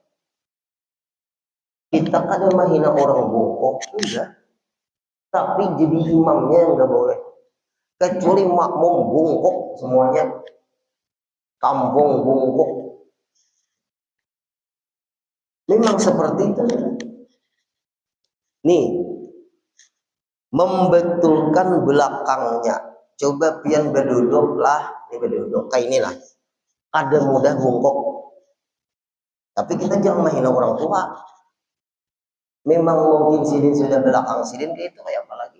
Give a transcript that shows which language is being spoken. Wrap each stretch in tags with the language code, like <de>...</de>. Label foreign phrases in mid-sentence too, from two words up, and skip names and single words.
<bjn>Kita kada menghina orang bungkuk, enggak, tapi jadi imamnya yang enggak boleh. Kecuali makmum bungkuk semuanya, kampung bungkuk. Memang seperti itu. Nih, membetulkan belakangnya. Coba pian berduduk lah, ini berduduk kayak inilah. Ada mudah bungkuk. Tapi kita jangan menghina orang tua. Memang mungkin sidin sudah belakang sidin kayak itu kayak apa lagi.</bjn>